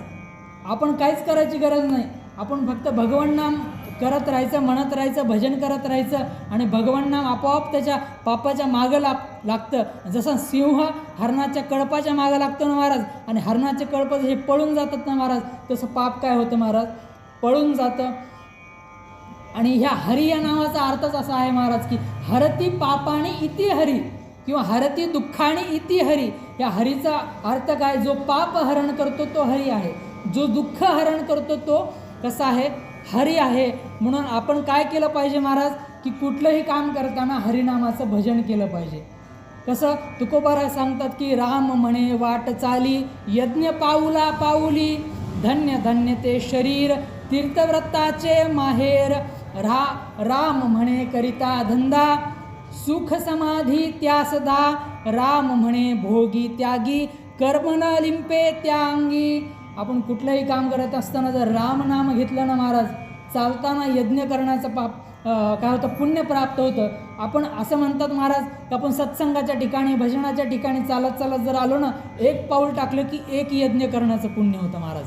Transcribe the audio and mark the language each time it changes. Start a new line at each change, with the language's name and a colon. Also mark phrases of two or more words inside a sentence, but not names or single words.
Marathi: आपण काहीच करायची गरज नाही, आपण फक्त भगवन नाम करत राहायचं, म्हणत राहायचं, भजन करत राहायचं, आणि भगवन नाम आपोआप त्याच्या पापाच्या मागं लागतं. जसं सिंह हरणाच्या कळपाच्या मागं लागतो ना महाराज, आणि हरणाचे कळप हे पळून जातात ना महाराज, तसं पाप काय होतं महाराज, पळून जातं. आणि ह्या हरी या नावाचा अर्थच असा आहे महाराज, की
Sanskrit: हरती पापाने इति हरी,
Marathi: किंवा
Sanskrit: हरती दुःखाने इति हरी.
Marathi: या हरीचा अर्थ काय, जो पाप हरण करतो तो हरी आहे, जो दुःख हरण करतो तो कसा आहे, हरी आहे. म्हणून आपण काय केलं पाहिजे महाराज, की कुठलंही काम करताना हरिनामाचं भजन केलं पाहिजे. कसं, तुकोबाराय सांगतात की राम म्हणे वाट चाली, यज्ञ पाऊला पाऊली, धन्य धन्य ते शरीर, तीर्थव्रताचे माहेर. राम म्हणे करिता धंदा, सुख समाधी त्या सदा, राम म्हणे भोगी त्यागी, कर्म न लिंपे त्या अंगी. आपण कुठलंही काम करत असताना जर राम नाम घेतलं ना महाराज, चालताना यज्ञ करण्याचं काय होतं, पुण्य प्राप्त होतं. आपण असं म्हणतात महाराज, की आपण सत्संगाच्या ठिकाणी, भजनाच्या ठिकाणी चालत चालत जर आलो ना, एक पाऊल टाकलं की एक यज्ञ करण्याचं पुण्य होतं महाराज.